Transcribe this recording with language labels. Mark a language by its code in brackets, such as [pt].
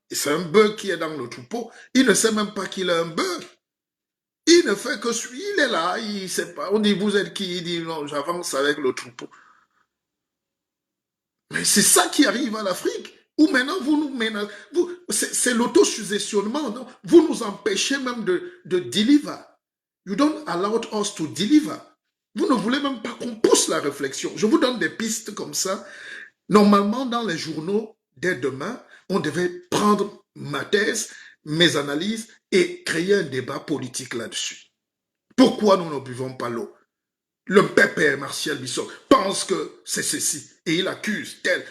[fr] C'est un bœuf qui est dans le troupeau. Il ne sait même pas qu'il est un bœuf. Il ne fait que suivre. Il est là, il ne sait pas. On dit, vous êtes qui? Il dit, non, j'avance avec le troupeau. Mais c'est ça qui arrive à l'Afrique. Ou maintenant, vous nous menacez, c'est l'autosuggestionnement, non? Vous nous empêchez même de deliver. [en] You don't allow us to deliver. [fr] Vous ne voulez même pas qu'on pousse la réflexion. Je vous donne des pistes comme ça. Normalement, dans les journaux, dès demain, on devait prendre ma thèse, mes analyses et créer un débat politique là-dessus. Pourquoi nous ne buvons pas l'eau? Le pépère Martial Bissot pense que c'est ceci et il accuse tel.